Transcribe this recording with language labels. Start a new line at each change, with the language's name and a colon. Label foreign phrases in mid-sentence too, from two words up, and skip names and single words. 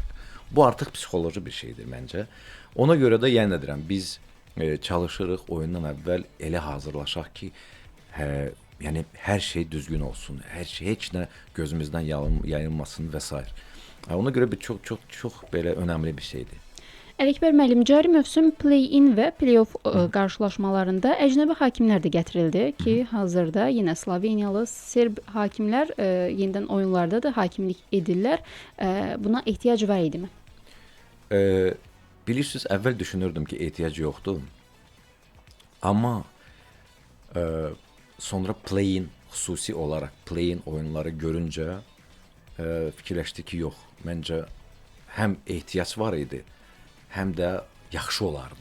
Azerbaijani: Bu artıq psixoloji bir şeydir məncə. Ona görə də yenə deyirəm, biz çalışırıq oyundan əvvəl elə hazırlaşaq ki, yəni hər şey düzgün olsun, heç nə gözümüzdən yayılmasın və s. Ona görə bir çox belə önəmli bir şeydir. Ələkbər müəllim, cari mövsüm play-in və play-off qarşılaşmalarında əcnəbi hakimlər də gətirildi ki, hazırda yenə Sloveniyalı, Serb hakimlər yenidən oyunlarda da hakimlik edirlər. Buna ehtiyac var idimi? Bilirsiniz, əvvəl düşünürdüm ki, ehtiyac yoxdur. Amma sonra play-in, xüsusi olaraq play-in oyunları görüncə fikirləşdi ki, yox, məncə həm ehtiyac var idi, həm də yaxşı olardı.